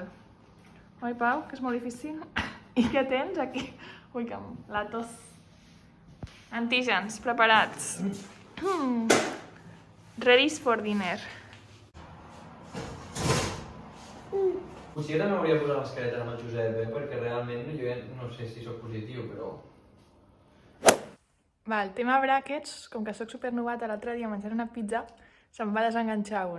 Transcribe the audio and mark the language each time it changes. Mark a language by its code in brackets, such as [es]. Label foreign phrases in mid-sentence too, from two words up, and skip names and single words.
[ca] Oi, Pau? Que és molt difícil. I què tens aquí? Ui, que la tos. Antígens, preparats. [en] Ready for dinner. [ca] Potser jo també hauria posat mascareta amb el Josep, perquè realment jo no sé si sóc positiu, però... Va, el tema bràquets, com que sóc supernovata l'altre dia menjant una pizza, se'm va desenganxar un.